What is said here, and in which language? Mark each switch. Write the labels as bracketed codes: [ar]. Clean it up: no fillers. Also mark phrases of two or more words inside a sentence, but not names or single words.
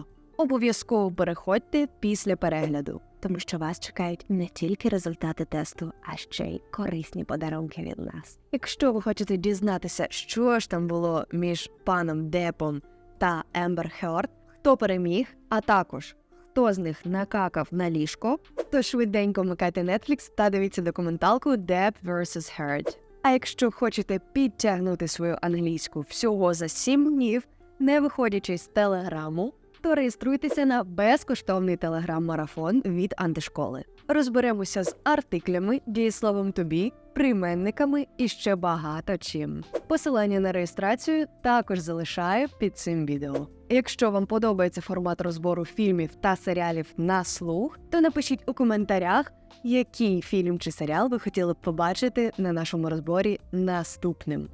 [uk] Обов'язково переходьте після перегляду, тому що вас чекають не тільки результати тесту, а ще й корисні подарунки від нас. Якщо ви хочете дізнатися, що ж там було між паном Деппом та Ембер Герд, хто переміг, а також хто з них накакав на ліжко, то швиденько вмикайте Netflix та дивіться документалку Depp vs. Heard. А якщо хочете підтягнути свою англійську всього за 7 днів, не виходячи з Телеграму, то реєструйтеся на безкоштовний телеграм-марафон від АнтиШколи. Розберемося з артиклями, дієсловом [en] to be, [uk] прийменниками і ще багато чим. Посилання на реєстрацію також залишаю під цим відео. Якщо вам подобається формат розбору фільмів та серіалів на слух, то напишіть у коментарях, який фільм чи серіал ви хотіли б побачити на нашому розборі наступним.